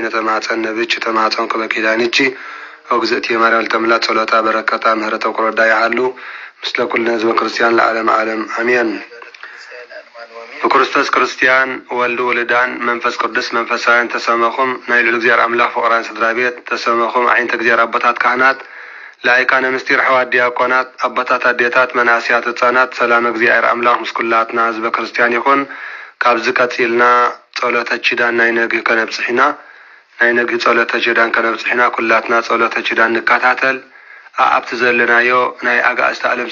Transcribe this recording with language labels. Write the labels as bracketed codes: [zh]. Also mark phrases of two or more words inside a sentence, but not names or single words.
[gez] ተማፀን ነብች ተማፀን ከበኪዳንቺ ወግዝእቲ የማርያም ተምላት ጸሎታ በረከታ ምህረተ ቁረዳ ያሉ ምስለ ኩልነ ህዝበ ክርስቲያን ለዓለም ዓለም አሜን። [ti] በክርስቶስ ክርስቲያን ወልድ ወልዳን መንፈስ ቅዱስ መንፈሳውያን ተሰመኹም ናይ ልዑል እግዚአብሔር አምላክ ፍቅራን ስድራ ቤት ተሰመኹም ዓይንተ እግዚአብሔር አባታት ካህናት ላይካነ ምስጢር ሐዋርያት ዲያቆናት አባታት አዴታት መናስያት ህፃናት ሰላም እግዚአብሔር አምላክ ምስኩላትና ህዝበ ክርስቲያን ይኹን። ካብዚ ቀፂልና ጸሎተ ኪዳን ናይ ነግህ ከነብጽሕና ናይ ነግህ ጸሎተ ኪዳን ከነብጽሕና ኩላትና ጸሎተ ኪዳን ንከታተል ኣብቲ ዘለናዮ ናይ አጋእዝተ ዓለም